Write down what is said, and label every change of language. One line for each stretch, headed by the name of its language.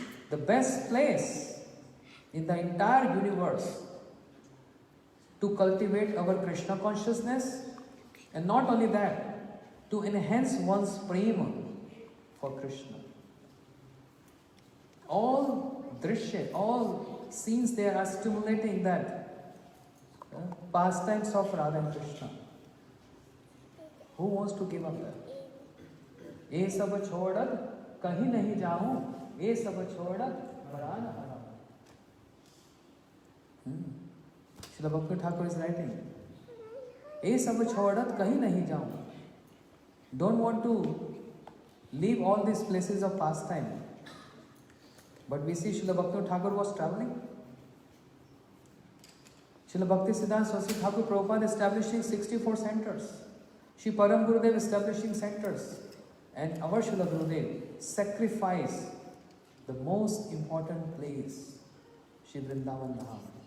English: The best place in the entire universe to cultivate our Krishna consciousness, and not only that, to enhance one's prema for Krishna. All drishya, all scenes there are stimulating that pastimes of Radha and Krishna. Who wants to give up that?
Hindi: ये सब छोड़त कहीं नहीं जाऊं, ये सब छोड़त बड़ा न हराऊं.
English: Srila Bhakti Thakur is writing,
Hindi: ये सब छोड़त कहीं नहीं जाऊं.
English: Don't want to leave all these places of pastime. But we see Srila Bhakti Thakur was traveling. Srila Bhakti Siddhanta Saraswati Thakur Prabhupada establishing 64 centers. Shri Param Gurudev establishing centers. And our Srila Gurudev sacrificed the most important place, Shri Vrindavan Dham.